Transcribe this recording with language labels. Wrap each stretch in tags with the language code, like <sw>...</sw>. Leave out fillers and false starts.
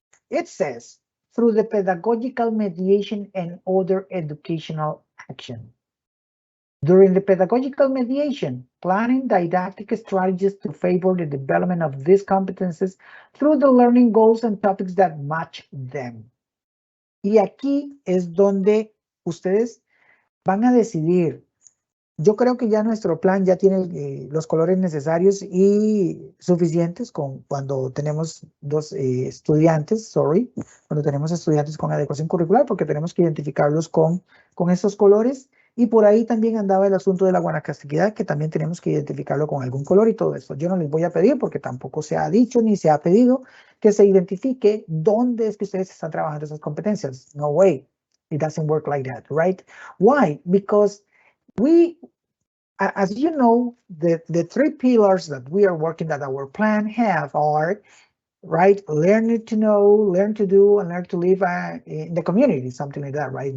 <en>It says, through the pedagogical mediation and other educational action. During the pedagogical mediation, planning didactic strategies to favor the development of these competences through the learning goals and topics that match them.</en> <es>Y aquí es donde ustedes van a decidir. Yo creo que ya nuestro plan ya tiene los colores necesarios y suficientes cuando tenemos estudiantes, cuando tenemos estudiantes con adecuación curricular, porque tenemos que identificarlos con estos colores. Y por ahí también andaba el asunto de la guanacastequidad, que también tenemos que identificarlo con algún color y todo esto. Yo no les voy a pedir, porque tampoco se ha dicho ni se ha pedido que se identifique dónde es que ustedes están trabajando esas competencias.</es> <en>No way. It doesn't work like that, right? Why? Because we, as you know, the 3 pillars that we are working, that our plan have are, right, learn to know, learn to do, and learn to live in the community, something like that, right?</en>